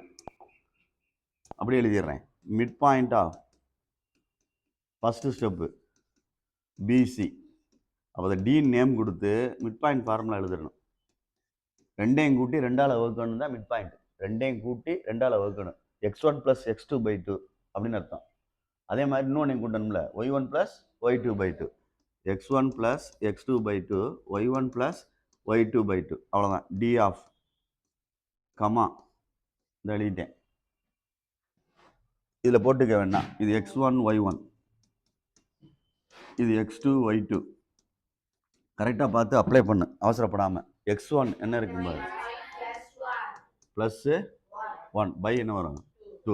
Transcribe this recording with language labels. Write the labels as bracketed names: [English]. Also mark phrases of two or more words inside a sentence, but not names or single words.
[Tamil] அப்படியே எழுதிடுறேன். [English] mid point first step PC. [Tamil] அப்போ அதை [English] D name [Tamil] கொடுத்து [English] mid point formula [Tamil] எழுதிடணும். ரெண்டையும் கூட்டி 2ஆல் வகுக்கணும் தான் [English] mid point. [Tamil] ரெண்டையும் கூட்டி 2ஆல் வகுக்கணும். x1 + x2/2 அப்படின்னு அர்த்தம். அதே மாதிரி இன்னொன்று கூட்டணும்ல, y1 + y2/2. x1 + x2/2, y1 + y2/2. அவ்வளோதான். [English] D of comma [Tamil] இந்த எழுதிட்டேன். இதில் போட்டுக்க வேண்டாம். இது x1 y1, இது x2 y2. கரெக்டாக பார்த்து அப்ளை பண்ணு, அவசரப்படாமல். x1 என்ன இருக்கு பாரு, +1 பை என்ன வரும் 2.